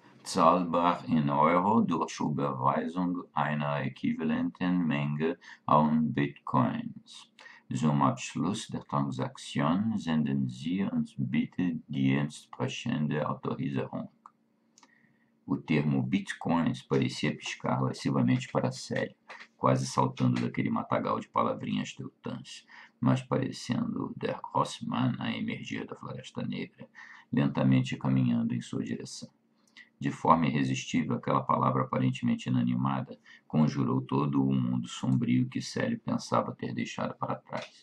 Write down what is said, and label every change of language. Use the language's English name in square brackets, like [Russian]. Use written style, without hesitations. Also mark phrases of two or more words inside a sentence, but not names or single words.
[German] zahlbar in Euro durch Überweisung einer äquivalenten Menge an Bitcoins. Zum Abschluss der Transaktion senden Sie uns bitte die entsprechende Autorisierung. [Portuguese] O termo bitcoins parecia piscar lascivamente para Célio, quase saltando daquele matagal de palavrinhas teutãs, mas parecendo [German] der Grossmann [Portuguese] a emergir da Floresta Negra, lentamente caminhando em sua direção. De forma irresistível, aquela palavra aparentemente inanimada conjurou todo o mundo sombrio que Célio pensava ter deixado para trás.